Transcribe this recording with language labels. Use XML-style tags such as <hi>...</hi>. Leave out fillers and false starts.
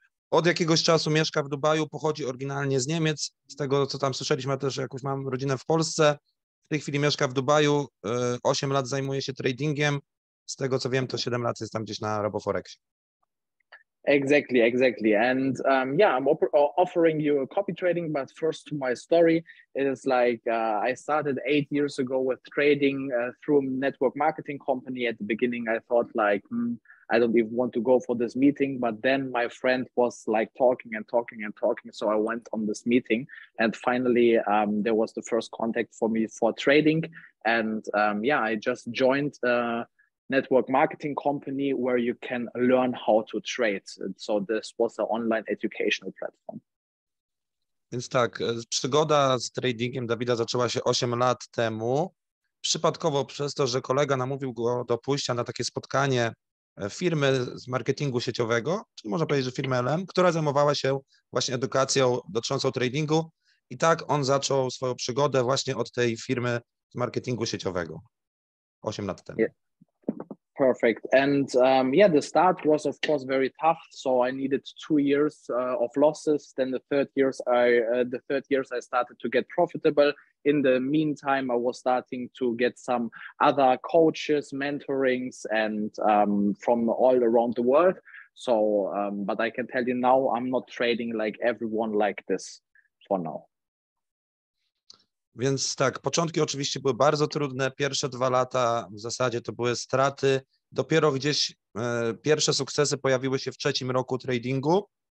<pl>Od jakiegoś czasu mieszka w Dubaju, pochodzi oryginalnie z Niemiec. Z tego, co tam słyszeliśmy, też jakąś mam rodzinę w Polsce. W tej chwili mieszka w Dubaju. 8 lat zajmuje się tradingiem. Z tego, co wiem, to 7 lat jest tam gdzieś na RoboForexie.</pl> <en>Exactly. And yeah, I'm offering you a copy trading, but first to my story. It is like I started 8 years ago with trading through a network marketing company. At the beginning, I thought like, I don't even want to go for this meeting, but then my friend was like talking. So I went on this meeting, and finally there was the first contact for me for trading. And yeah, I just joined network marketing company where you can learn how to trade. So this was an online educational platform.</en> <pl>Więc tak, przygoda z tradingiem Dawida zaczęła się 8 lat temu. Przypadkowo przez to, że kolega namówił go do pójścia na takie spotkanie firmy z marketingu sieciowego, czyli można powiedzieć, że firmy LM, która zajmowała się właśnie edukacją dotyczącą tradingu. I tak on zaczął swoją przygodę właśnie od tej firmy z marketingu sieciowego 8 lat temu.</pl> <en>Yeah. Perfect. And yeah, the start was of course very tough. So I needed 2 years of losses. Then the third years I started to get profitable. In the meantime, I was starting to get some other coaches, mentorings, and from all around the world. So, but I can tell you now, I'm not trading like everyone like this for now.</en> <pl>Więc tak, początki oczywiście były bardzo trudne. Pierwsze 2 lata w zasadzie to były straty. Dopiero gdzieś pierwsze sukcesy pojawiły się w 3. roku tradingu.</pl>